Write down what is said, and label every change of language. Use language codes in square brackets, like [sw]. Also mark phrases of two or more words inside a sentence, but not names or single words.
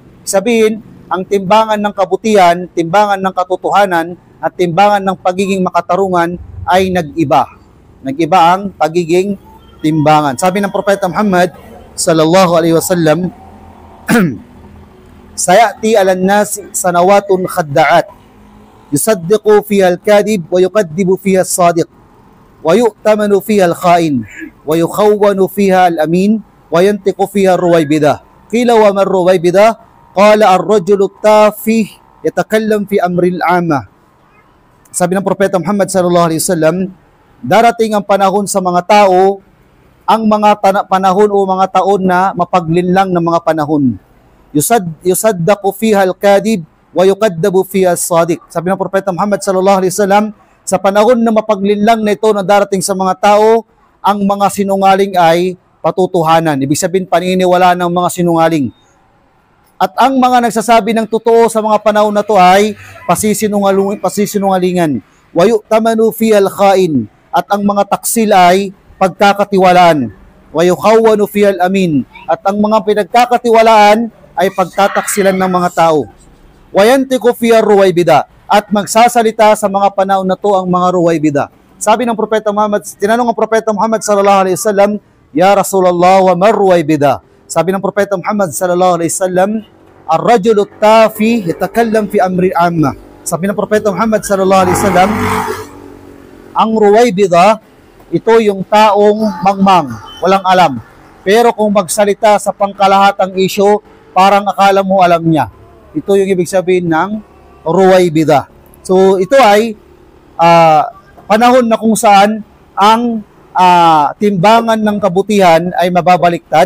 [tl] Sabihin, ang timbangan ng kabutihan, timbangan ng katotohanan, at timbangan ng pagiging makatarungan ay nag-iba. Nag-iba ang pagiging timbangan. Sabi ng Propeta Muhammad [ar] صلى الله عليه وسلم سيأتي على الناس سنوات خداعات يصدق فيها الكاذب ويكذب فيها الصادق ويؤتمن فيها الخائن ويخون فيها الأمين وينطق فيها الرويبضة. قيل ومن الرويبضة? قال الرجل التافه يتكلم في أمر العامة. [tl] Sabi ng Propeta Muhammad [ar] صلى الله عليه وسلم, [tl] darating ang panahon sa mga tao, ang mga panahon o mga taon na mapaglinlang ng mga panahon. [ar] يصدق فيها الكاذب ويكذب فيها الصادق. [tl] Sabi ng Propeta Muhammad [ar] صلى الله عليه وسلم, [tl] sa panahon na mapaglinlang na ito na darating sa mga tao, ang mga sinungaling ay patutuhanan. Ibig sabihin, paniniwala ng mga sinungaling. At ang mga nagsasabi ng totoo sa mga panahon na ito ay pasisinungalingan. [ar] ويؤتمن فيها الخائن. [tl] At ang mga taksil ay pagkakatiwalaan. [ar] ويخون فيها الأمين. [tl] At ang mga pinagkakatiwalaan ay pagtataksilan ng mga tao. [ar] وينطق فيها الرويبضة. [tl] At magsasalita sa mga panahon na ito ang mga ruwaybida. Sabi ng Propeta Muhammad, tinanong ang Propeta Muhammad [ar] صلى الله عليه وسلم, يا رسول الله ومن الرويبضة? [tl] Sabi ng Propeta Muhammad [ar] صلى الله عليه وسلم الرجل التافه يتكلم في أمر العامة. [tl] Sabi ng Propeta Muhammad [ar] صلى الله عليه وسلم, [tl] ang ruwaybida, ito yung taong mangmang, walang alam. Pero kung magsalita sa pangkalahatang isyu, parang akala mo alam niya. Ito yung ibig sabihin ng ruwaybida. So ito ay panahon na kung saan ang timbangan ng kabutihan ay mababaliktad.